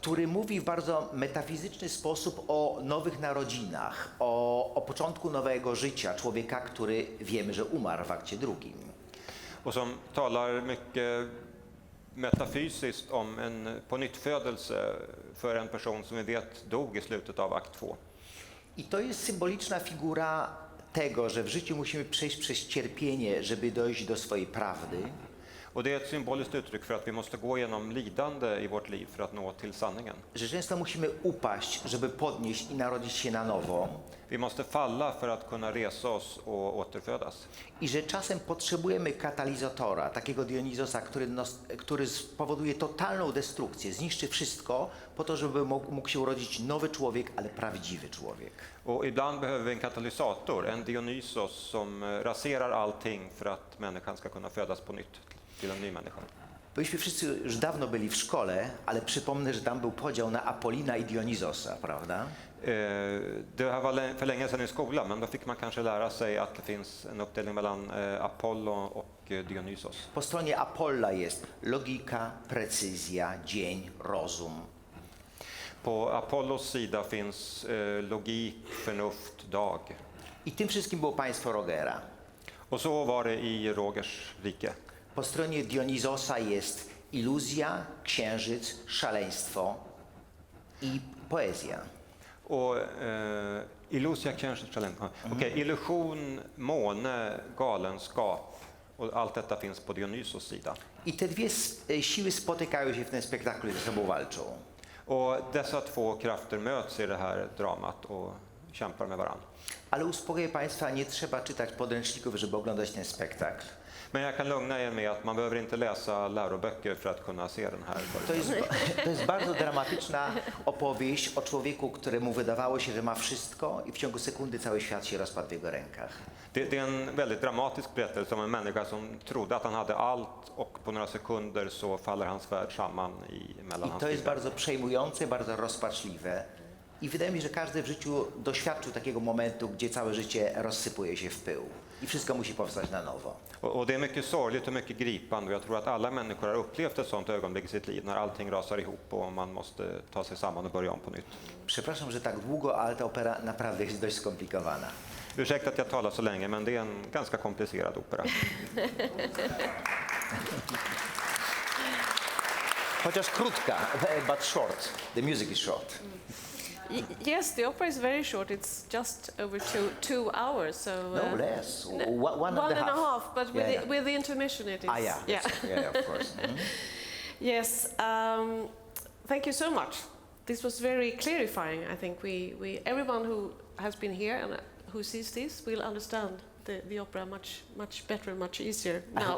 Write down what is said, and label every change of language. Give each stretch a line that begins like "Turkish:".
Polish: Który mówi w bardzo metafizyczny sposób o nowych narodzinach, o początku nowego życia człowieka, który wiemy, że umarł w akcie drugim.
Swedish: Och som talar mycket metafysiskt om en pånyttfödelse för en person som vi vet dog i slutet av akt 2.
Polish: I to jest symboliczna figura tego, że w życiu musimy przejść przez cierpienie, żeby dojść do swojej prawdy.
Swedish: Och det är ett symboliskt uttryck för att vi måste gå igenom lidande i vårt liv för att nå till sanningen.
Polish: Że często musimy upaść, żeby podnieść i narodzić się na nowo.
Swedish: Vi måste falla för att kunna resa oss och återfödas.
Polish: I że czasem potrzebujemy katalizatora, takiego Dionizosa, który spowoduje totalną destrukcję, zniszczy wszystko po to, żeby mógł się urodzić nowy człowiek, ale prawdziwy człowiek.
Swedish: Och ibland behöver vi en katalysator, en Dionysos som raserar allting för att människan ska kunna födas på nytt till en ny människa.
Polish: Byliśmy wszyscy już dawno byli w szkole, ale przypomnę, że tam był podział na Apollina i Dionizosa, prawda?
Swedish: Det här var för länge sedan i skolan, men då fick man kanske lära sig att det finns en uppdelning mellan Apollon och Dionysos.
Polish: Po stronie Apolla jest logika, precyzja, dzień, rozum.
Swedish: På Apollos sida finns logik, förnuft, dag.
Polish: I tym wszystkim było państwo Rogera.
Swedish: Och så var det i Rogers rike.
Polish: Po stronie Dionizosa jest iluzja, księżyc, szaleństwo i poezja. Och illusia, księżyc, szaleństwo.
Swedish: Okej, illusion, måne, galenskap och allt detta finns på Dionysos sida.
Polish: I te dwie siły spotykają się w tym spektaklu i ze sobą walczą.
Swedish: Och dessa två krafter möts i det här dramat och kämpar med varann.
Polish: Ale uspokoję Państwa, nie trzeba czytać podręczników, żeby oglądać ten spektakl.
Swedish: Men jag kan lugna er med att man behöver inte läsa läroböcker för att kunna se den här föreställningen.
Polish: To jest bardzo dramatyczna opowieść o człowieku, któremu wydawało się, że ma wszystko i w ciągu sekundy cały świat się rozpadł w jego rękach.
Swedish: Det är en väldigt dramatisk berättelse om en människa som trodde att han hade allt och på några sekunder så faller hans värld samman mellan
Polish: I
Swedish: hans
Polish: to jest
Swedish: fingrar.
Polish: bardzo przejmujące, bardzo rozpaczliwe. I wydaje mi się, że każdy w życiu doświadczył takiego momentu, gdzie całe życie rozsypuje się w pył i wszystko musi powstać na nowo.
Swedish: Och det är mycket sorgligt och mycket gripande och jag tror att alla människor har upplevt ett sånt ögonblick i sitt liv när allting rasar ihop och man måste ta sig samman och börja om på nytt.
Polish: Przepraszam, że tak długo, ale ta opera naprawdę jest dość skomplikowana.
Swedish: Ursäkta att jag talar så länge, men det är en ganska komplicerad opera.
Polish: Chociaż krótka,
English: but short. The music is short. Yes, the opera is very short. It's just over two hours. So No less. one and a half. But with the intermission, it is. Yeah, of course. Mm-hmm. Yes. Thank you so much. This was very clarifying. I think everyone who has been here and who sees this will understand the opera much better and much easier now.